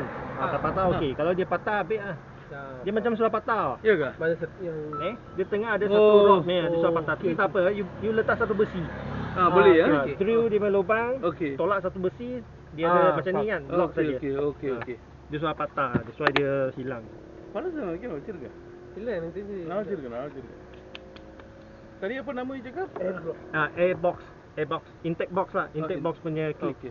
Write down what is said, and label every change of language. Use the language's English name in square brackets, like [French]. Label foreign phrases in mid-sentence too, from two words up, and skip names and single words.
[Malay] Tak patah okey. Kalau dia patah habis lah. Dia macam sudah patah. Ya ke? Mana yang Dia tengah ada satu rod ni, dia sudah patah. Tapi tak apa, you letak satu besi. Boleh ya. Drill dia punya lubang, Okey. tolak satu besi, Dia ada macam ni kan, lock Okey, saja. okey. Dia sudah patah, [English] that's why [Malay] dia hilang. Mana sana lagi வச்சிருக்க? [Tamil] இல்ல எனக்கு தெரிஞ்சு நான் வச்சிருக்கேன். [Malay] Tadi apa nama you cakap? Airbox, [English] intake box [Malay] lah, [English] intake box [Malay] punya clip. Okey.